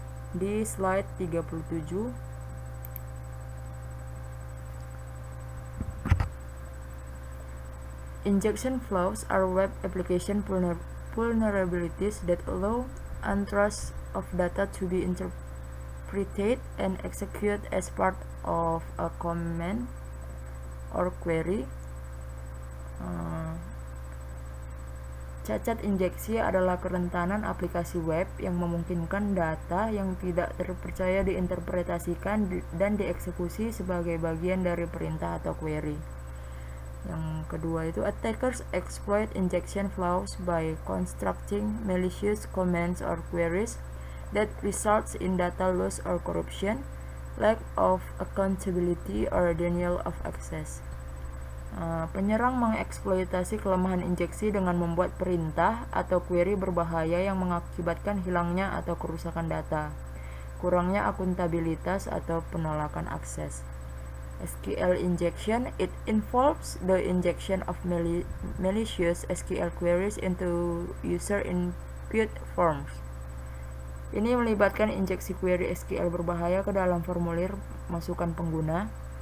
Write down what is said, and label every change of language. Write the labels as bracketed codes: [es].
[id] Di slide 37, [en] injection flaws are web application vulnerabilities that allow untrusts of data to be interpreted and executed as part of a command or query. [id] Cacat injeksi adalah kerentanan aplikasi web yang memungkinkan data yang tidak terpercaya diinterpretasikan dan dieksekusi sebagai bagian dari perintah atau query. Yang kedua itu, [en] attackers exploit injection flaws by constructing malicious commands or queries that results in data loss or corruption, lack of accountability, or denial of access. [id] Penyerang mengeksploitasi kelemahan injeksi dengan membuat perintah atau query berbahaya yang mengakibatkan hilangnya atau kerusakan data, kurangnya akuntabilitas, atau penolakan akses. [en] SQL injection, it involves the injection of malicious SQL queries into user input forms. [id] Ini melibatkan injeksi query SQL berbahaya ke dalam formulir masukan pengguna.